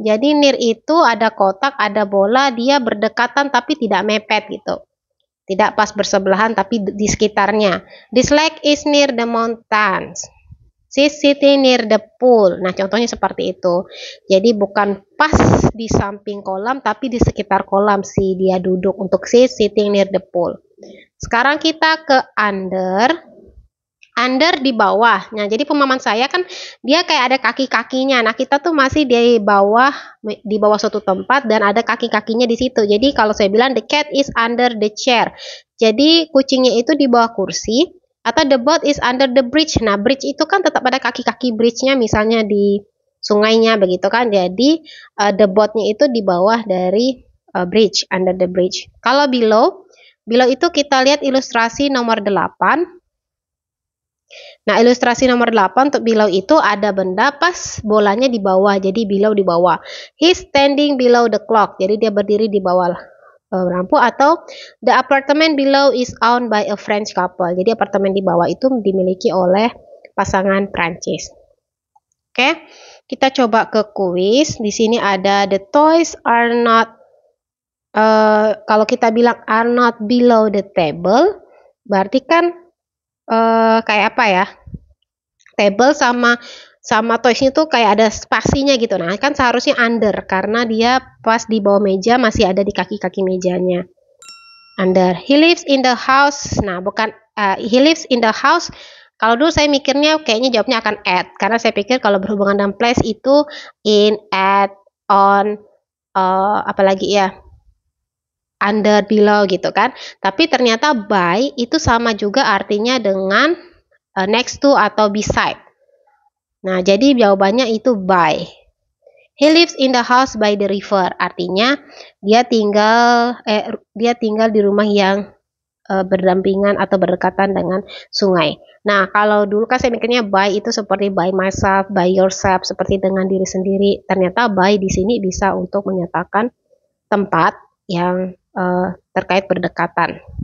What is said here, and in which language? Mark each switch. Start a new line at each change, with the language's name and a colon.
Indonesian: Jadi near itu ada kotak, ada bola, dia berdekatan tapi tidak mepet gitu. Tidak pas bersebelahan tapi di sekitarnya.
English: This lake is near the mountains. She's sitting near the pool.
Indonesian: Nah, contohnya seperti itu. Jadi bukan pas di samping kolam, tapi di sekitar kolam sih dia duduk. Untuk
English: she's sitting near the pool.
Indonesian: Sekarang kita ke under. Under di bawah. Nah, jadi pemahaman saya kan dia kayak ada kaki-kakinya. Nah, kita tuh masih di bawah suatu tempat dan ada kaki-kakinya di situ. Jadi kalau saya bilang
English: the cat is under the chair.
Indonesian: Jadi kucingnya itu di bawah kursi. Atau
English: the boat is under the bridge.
Indonesian: Nah, bridge itu kan tetap ada kaki-kaki bridge-nya, misalnya di sungainya begitu kan. Jadi the boat-nya itu di bawah dari bridge,
English: under the bridge.
Indonesian: Kalau below itu kita lihat ilustrasi nomor 8. Nah, ilustrasi nomor 8 untuk below itu ada benda pas bolanya di bawah. Jadi below di bawah.
English: He's standing below the clock.
Indonesian: Jadi dia berdiri di bawah lampu. Atau
English: the apartment below is owned by a French couple.
Indonesian: Jadi apartemen di bawah itu dimiliki oleh pasangan Prancis. Oke, kita coba ke kuis. Di sini ada
English: the toys are not,
Indonesian: kalau kita bilang
English: are not below the table,
Indonesian: berarti kan kayak apa ya? Table sama toys itu kayak ada spasinya gitu. Nah, kan seharusnya under karena dia pas di bawah meja masih ada di kaki-kaki mejanya. Under.
English: He lives in the house.
Indonesian: Nah, bukan
English: he lives in the house.
Indonesian: Kalau dulu saya mikirnya kayaknya jawabnya akan at, karena saya pikir kalau berhubungan dengan place itu in, at, on, apalagi ya, under, below gitu kan. Tapi ternyata by itu sama juga artinya dengan next to atau beside. Nah, jadi jawabannya itu by.
English: He lives in the house by the river.
Indonesian: Artinya dia tinggal di rumah yang berdampingan atau berdekatan dengan sungai. Nah, kalau dulu kan saya mikirnya by itu seperti
English: by myself, by yourself,
Indonesian: seperti dengan diri sendiri. Ternyata by di sini bisa untuk menyatakan tempat yang terkait berdekatan.